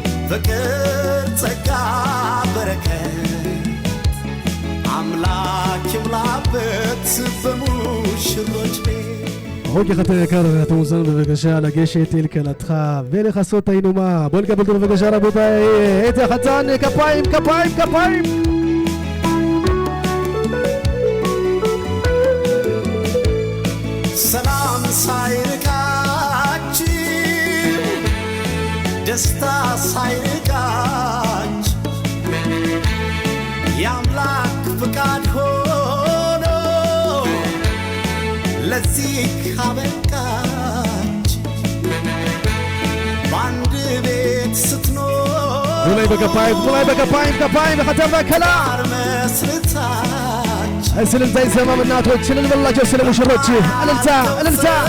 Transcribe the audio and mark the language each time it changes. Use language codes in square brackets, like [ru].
[am] ፍቅር ጸጋ በረከት አምላክ ይሙላበት በሙሽሮች ቤት [he] אוקיי, חתן יקר, אתה מוזמן בבקשה לגשת אל כלתך ולחסות את האינומה. בואו נקבל אותו בבקשה רבותיי, את החתן, כפיים, כפיים, כפיים! [am] ሰላም ሳይርቃችሁ ደስታ ሳይርቃችሁ የአምላክ ፍቃድ ሆኖ ለዚህ አበቃችሁ በአንድ ቤት ስትኖር [he] אולי בכפיים, אולי בכפיים, כפיים, וחתן והכלה! [am] መስርታችሁ እልልታ ይሰማ እናቶች፣ እልል በላቸው ስለ ሙሽሮች፣ እልልታ፣ እልልታ!